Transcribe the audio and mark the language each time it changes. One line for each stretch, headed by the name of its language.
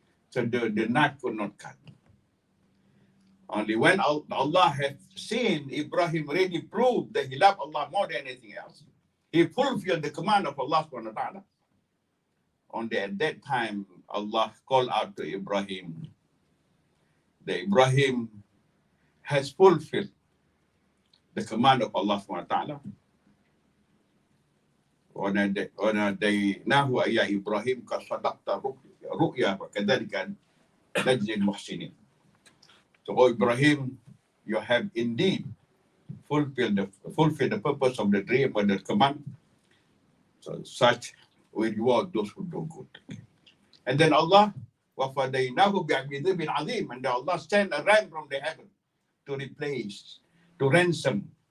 English: So the knife could not cut. Only when Allah had seen Ibrahim really proved that he loved Allah more than anything else, he fulfilled the command of Allah subhanahu wa ta'ala. Only at that time, Allah called out to Ibrahim that Ibrahim has fulfilled the command of Allah subhanahu wa ta'ala.
Arabic: وناديناه يا إبراهيم قد صدقت رؤيا وكذلك نجزي المحسنين.
English: So, oh Ibrahim, you have indeed fulfilled the purpose of the dream or the command. So such will reward those who do good. And then Allah,
Arabic: وَفَدَيْنَاهُ بِعَذَابٍ عَظِيمٍ,
English: and Allah sent a ram from the heaven to replace, to ransom.